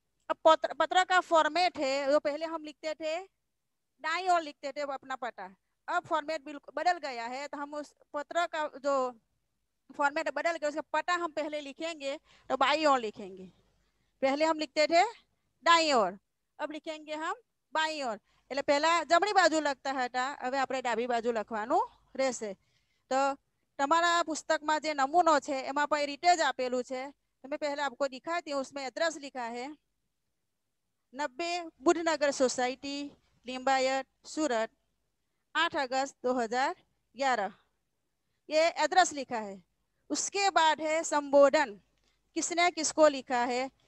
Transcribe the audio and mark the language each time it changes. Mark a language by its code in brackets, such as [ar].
[hi] अब पत्र का फॉर्मेट है, जो पहले हम लिखते थे दाईं ओर लिखते थे अपना पता। अब फॉर्मेट बिल्कुल बदल गया है, तो हम उस पत्र का जो फॉर्मेट बदल गया उसका पता हम पहले लिखेंगे तो बाईं ओर लिखेंगे। पहले हम लिखते थे दाईं ओर, अब लिखेंगे हम बाईं ओर। [gu] એટલે પહેલા જમણી બાજુ લખતા હતા, હવે આપણે ડાબી બાજુ લખવાનું રહેશે। તો તમારા પુસ્તકમાં જે નમૂનો છે એમાં પણ એ રીતે જ આપેલું છે। [hi] मैं पहले आपको दिखाती हूँ। उसमें एड्रेस लिखा है 90 बुधनगर सोसाइटी, लिंबायत, सूरत, 8 अगस्त 2011। ये एड्रेस लिखा है। उसके बाद है संबोधन, किसने किसको लिखा है।